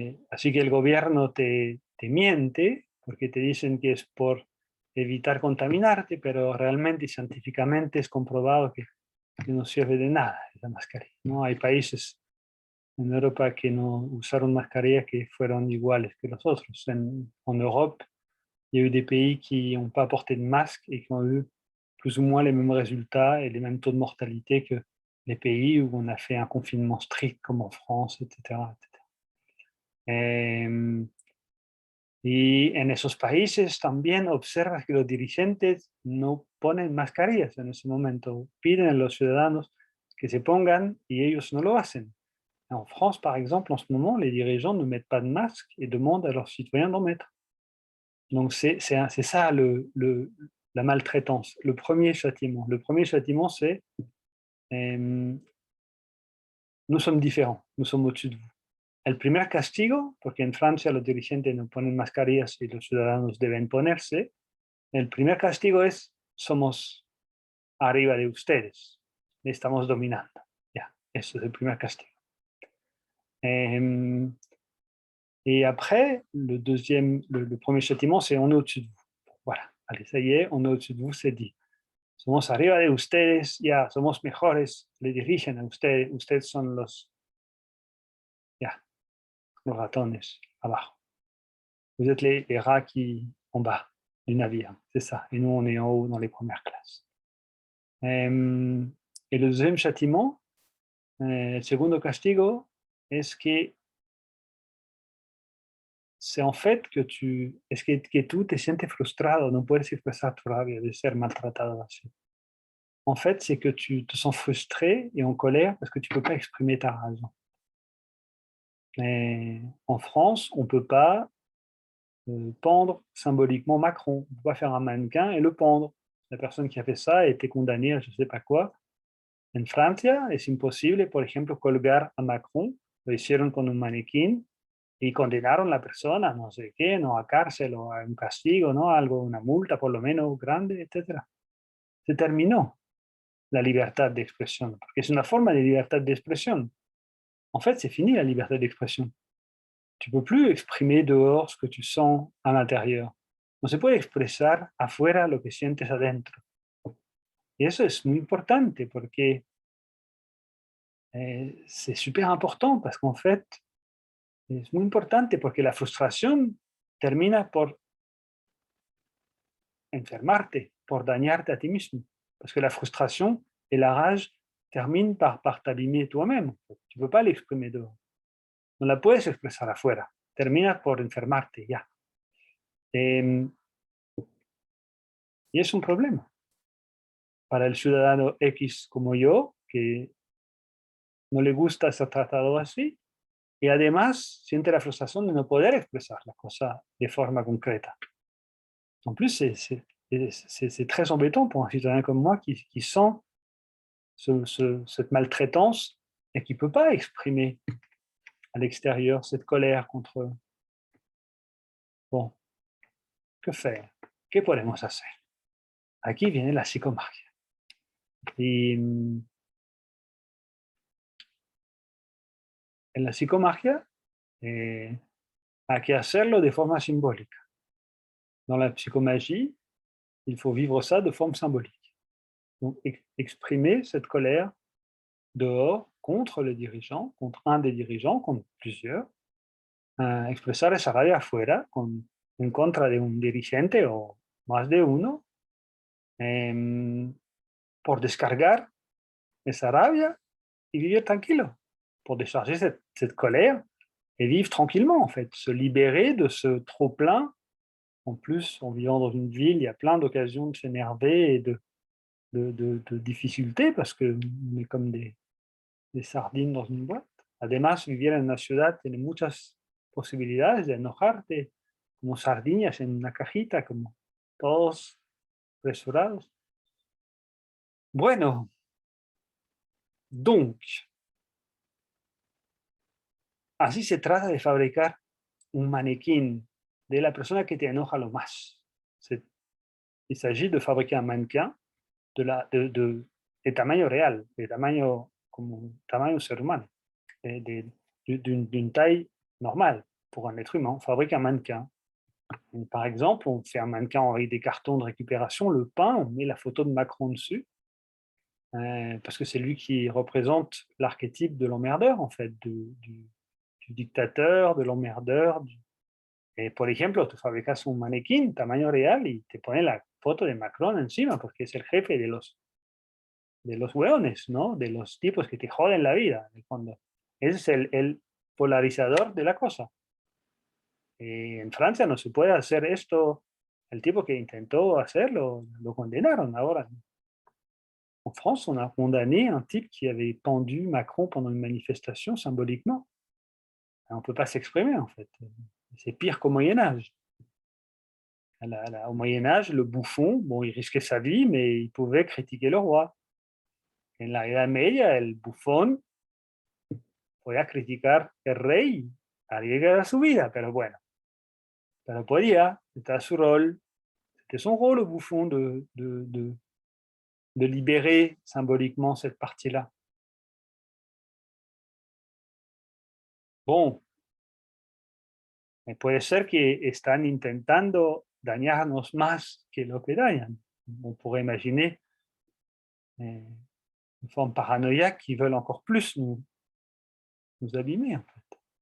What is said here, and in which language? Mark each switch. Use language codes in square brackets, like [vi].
[es] Así que el gobierno te miente porque te dicen que es por evitar contaminarte, pero realmente y científicamente es comprobado que no sirve de nada esa mascarilla, ¿no? Hay países en Europa que no usaron mascarillas que fueron iguales que los otros. [fr] En Europe, il y a eu des pays qui n'ont pas porté de masque et qui ont eu plus ou moins les mêmes résultats et les mêmes taux de mortalité que les pays où on a fait un confinement strict comme en France, etc. [es] Em, y en esos países también observas que los dirigentes no ponen mascarillas en ese momento, piden a los ciudadanos que se pongan y ellos no lo hacen. [fr] En France, par exemple, en ce moment, les dirigeants ne mettent pas de masque et demandent à leurs citoyens d'en mettre. Donc c'est ça la maltraitance, le premier châtiment. Le premier châtiment, c'est euh, nous sommes différents, nous sommes au-dessus de vous. [es] El primer castigo, porque en Francia los dirigentes no ponen mascarillas y los ciudadanos deben ponerse, el primer castigo es somos arriba de ustedes, le estamos dominando. Ya, eso es el primer castigo. [fr] Eh, et après, le premier châtiment, c'est on est au-dessus de vous. Voilà, allez, ça y est, on est au-dessus de vous, c'est dit. [es] Somos arriba de ustedes, ya, somos mejores, le dirigen a ustedes, ustedes son ya, los ratones abajo. [fr] Vous êtes les rats qui en bas du navire, c'est ça. Et nous, on est en haut dans les premières classes. Et le deuxième châtiment, [es] el segundo castigo, es que [fr] c'est en fait [es] que tú te sientes frustrado, no puedes expresar tu rabia de ser maltratado así. [fr] En fait, c'est que tu te sens frustré et en colère parce que tu ne peux pas exprimer ta raison. Et en France, on ne peut pas pendre symboliquement Macron. On ne peut pas faire un mannequin et le pendre. La personne qui a fait ça a été condamnée à je ne sais pas quoi. [es] En Francia es imposible, por ejemplo, colgar a Macron. Lo hicieron con un maniquín y condenaron a la persona, no sé qué, no a cárcel o a un castigo, ¿no? Algo, una multa por lo menos grande, etcétera. Se terminó la libertad de expresión, porque es una forma de libertad de expresión. [fr] En fait, c'est fini la liberté d'expression. Tu peux plus exprimer dehors ce que tu sens à l'intérieur. [es] No se puede expresar afuera lo que sientes adentro. Y eso es muy importante porque [fr] c'est super important parce qu'en fait, [es] es muy importante porque la frustración termina por enfermarte, por dañarte a ti mismo. [fr] Parce que la frustration et la rage terminent par t'abîmer toi-même. Tu ne peux pas l'exprimer dehors. [es] no la puedes expresar afuera, terminas por enfermarte ya. Y es un problema para el ciudadano X como yo, que no le gusta ser tratado así, y además siente la frustración de no poder expresar la cosa de forma concreta. [fr] En plus, c'est très embêtant pour un citoyen comme moi qui sent cette maltraitance et qui ne peut pas exprimer à l'extérieur cette colère contre... Bon, que faire? [es] ¿Qué podemos hacer? Aquí viene la psicomagia. Y en la psicomagia hay que hacerlo de forma simbólica. [fr] Dans la psychomagie, il faut vivre ça de forme symbolique. Donc, exprimer cette colère dehors contre le dirigeant, contre un des dirigeants, contre plusieurs. [es] Expresar esa rabia afuera en contra de un dirigente o más de uno, por descargar esa rabia y vivir tranquilo, [fr] pour décharger cette colère et vivre tranquillement, en fait, se libérer de ce trop-plein. En plus, en vivant dans une ville, il y a plein d'occasions de s'énerver et de difficultés parce qu'on est comme des sardines dans une boîte. [es] Además, vivir en una ciudad tiene muchas posibilidades de enojarte, como sardinas en una cajita, como todos apresurados. Bueno, donc, así se trata de fabricar un manequín de la persona que te enoja lo más. [fr] Il s'agit de fabriquer un mannequin [es] de tamaño real, de tamaño como tamaño ser humano, [fr] d'une taille normale pour un être humain. On fabrique un mannequin. Et par exemple, on fait un mannequin avec des cartons de récupération, le peint, on met la photo de Macron dessus, parce que c'est lui qui représente l'archétype de l'emmerdeur, en fait, du dictateur, de l'emmerdeur. [es] Et por ejemplo, tú fabricas un manequín tamaño real y te pones la foto de Macron encima, porque es el jefe de los hueones, ¿no? De los tipos que te joden la vida, en el fondo. Ese es el polarizador de la cosa. En Francia no se puede hacer esto. El tipo que intentó hacerlo, lo condenaron ahora. [fr] En France, on a condamné un type qui avait pendu Macron pendant une manifestation symboliquement. On ne peut pas s'exprimer, en fait. C'est pire qu'au Moyen-Âge. Au Moyen-Âge, le bouffon, bon, il risquait sa vie, mais il pouvait critiquer le roi. [es] En la Edad Media, el bufón podía criticar el rey, arriesgar su vida, pero bueno, pero podía, [fr] c'était su rôle, c'était son rôle au bouffon de libérer symboliquement cette partie-là. [es] Bon, puede ser que están intentando dañarnos más que lo que dañan. [fr] On pourrait imaginer une forme paranoïaque qui veulent encore plus nous abîmer, en fait.